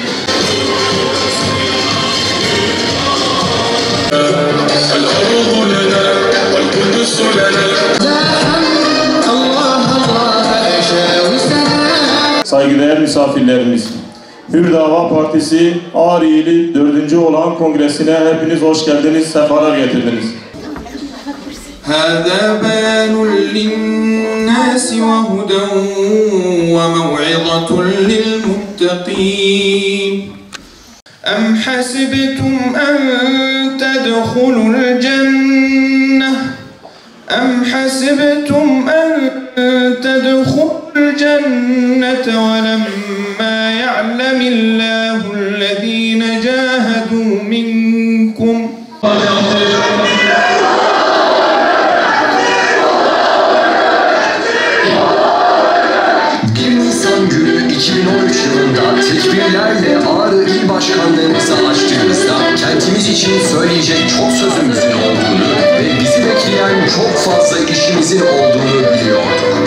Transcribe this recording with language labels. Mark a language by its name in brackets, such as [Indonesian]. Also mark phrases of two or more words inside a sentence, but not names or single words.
[Turkish] Saygıdeğer misafirlerimiz, Hür Dava Partisi Ağrı ili 4. olan kongresine hepiniz hoş geldiniz, sefalar getirdiniz. [Arabic] هذا بيان للناس وهدى وموعظة للمتقين أم حسبتم أن تدخلوا الجنة أم حسبتم أن تدخلوا الجنة ولما يعلم الله الذين جاهدوا منكم [Turkish] Tekbirlerle Ağrı İl Başkanlığımızı açtığımızda kentimiz için söyleyecek çok sözümüzün olduğunu ve bizi bekleyen çok fazla işimizin olduğunu biliyorduk.